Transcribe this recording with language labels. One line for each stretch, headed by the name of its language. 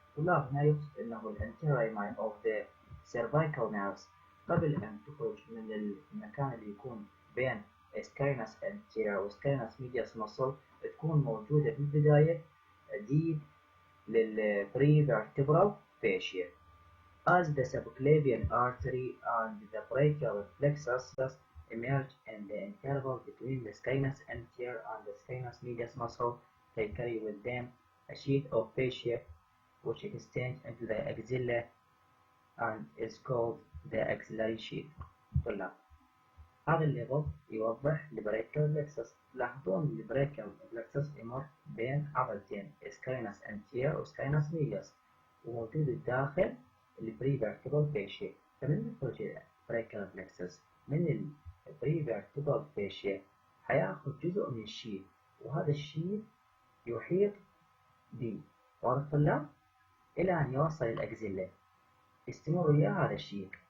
Arabic: طلاب هنا يقصد أنه الانتيريور rami of the cervical nerves قبل أن تخرج من المكان اللي يكون بين scalenus anterior و scalenus medius muscle تكون موجودة في البداية deep للprevertebral fascia.
English: As the subclavian artery and the brachial plexus emerge in the interval between the scalenus anterior and the scalenus medius muscle, they carry with them a sheath of fascia which extends into the axilla and is called the axillary sheath.
Arabic: طلاب هذا الليفل يوضح البراكيال بلكسس. تلاحظون البراكيال بلكسس يمر بين عضلتين سكاينس انتير وسكاينس ميديوس، وموجود الداخل البريفيرتبرال فاشيا. فمن يخرج البراكيال بلكسس من البريفيرتبرال فاشيا حياخذ جزء من الشيث، وهذا الشيث يحيط ب واضح طلاب إلى أن يوصل الأكزيلا، يستمر وياه هذا الشيث.